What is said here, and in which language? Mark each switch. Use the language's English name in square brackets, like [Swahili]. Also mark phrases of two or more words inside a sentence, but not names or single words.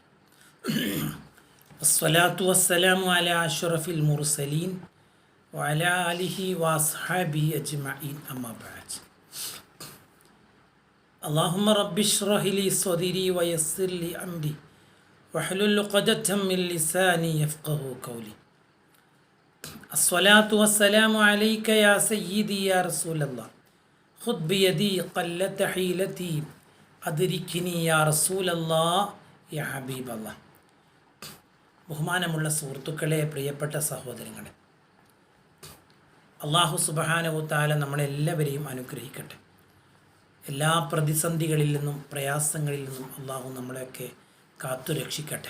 [Arabic] والصلاة والسلام على أشرف المرسلين وعلى آله وأصحابه أجمعين. أما بعد. اللهم رب اشرح لي صدري ويسر لي أمري واحلل عقدة من لساني يفقهوا قولي. الصلاة والسلام عليك يا سيدي يا رسول الله خذ بيدي قلت حيلتي أدركني يا رسول الله يا حبيب الله. [Malayalam] ബഹുമാനമുള്ള സുഹൃത്തുക്കളെ, പ്രിയപ്പെട്ട സഹോദരങ്ങളെ, [Arabic] الله سبحانه تعالى [Malayalam] നമ്മളെല്ലാവരെയും അനുഗ്രഹിക്കട്ടെ. എല്ലാ പ്രതിസന്ധികളിൽ നിന്നും പ്രയാസങ്ങളിൽ നിന്നും അള്ളാഹു നമ്മളെയൊക്കെ കാത്തുരക്ഷിക്കട്ടെ.